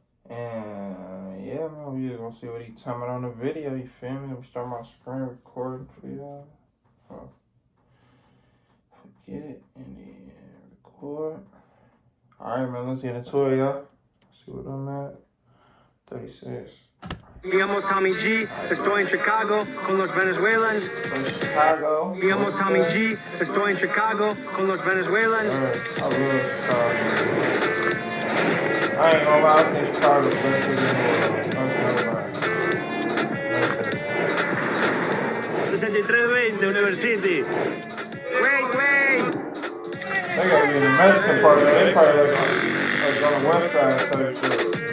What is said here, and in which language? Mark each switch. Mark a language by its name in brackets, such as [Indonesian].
[English] And, yeah, man, we just gonna see what he talking about on the video, you feel me? Let me start my screen recording for y'all. Forget, and then record. Alright, man, let's get into it, y'all. See what I'm at. 36. [Spanish] Me llamo Tommy G, estoy en Chicago con los Venezuelans. [English] Chicago. [Spanish] Me llamo Tommy G, estoy en Chicago con los Venezuelans. [English] I love Chicago. I ain't gonna lie, I think Chicago's the best city in the world. 6320 University. Wait! They gotta be in the Mexican part of it. They probably like on the west side type shit.